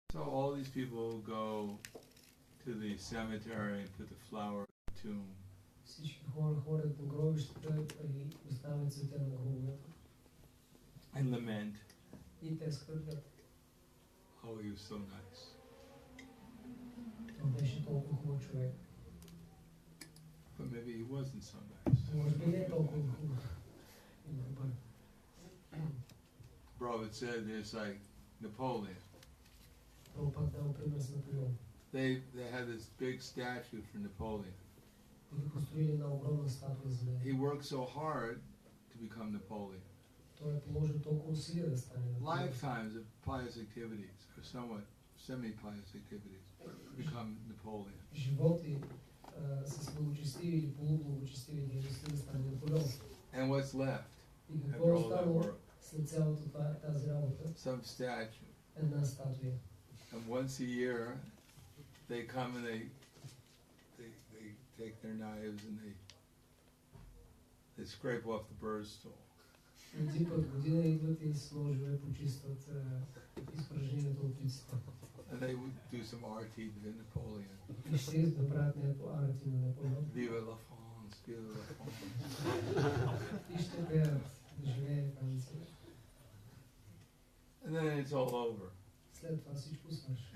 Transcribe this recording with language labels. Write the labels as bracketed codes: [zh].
[en] So all these people go to the cemetery and put the flower in the tomb. [bg] Всички хора ходят на гробищата и оставят цвете на гробовете. [en] And lament, [bg] И те скърбят. [en] oh, he was so nice. [bg] Той беше толкова хубав човек. [en] But maybe he wasn't so nice. [bg] Може би не е толкова хубав и добър. [en] Prabhupada said it's like Napoleon. [bg] Това пак дал пример с Наполеон. [en] They had this big statue for Napoleon. [bg] И построили една огромна статуя за [en] He [bg] него. [en] worked so hard to become Napoleon. [bg] Той е положил толкова усилия да стане Наполеон. [en] Lifetimes of pious activities, or somewhat semi-pious activities, to become Napoleon. [bg] Животи с благочестиви или полублагочестиви дейности да стане Наполеон. [en] And what's left [bg] И [en] after [bg] какво е [en] all that [bg] останало [en] work? [bg] след цялото тази работа? [en] Some statue. [bg] Една статуя. [en] And once a year, they come and they take their knives and they scrape off the bird's stool. [bg] Един път година идват и с ножове почистват изпражнението от птицата. [en] And they would do some arti to Napoleon. [bg] И ще направят някакво арти на Наполеон. [fr] Viva la France, viva la France. [bg] И ще пеят да живее Франция. [en] And then it's all over. [bg] След това всичко свърши.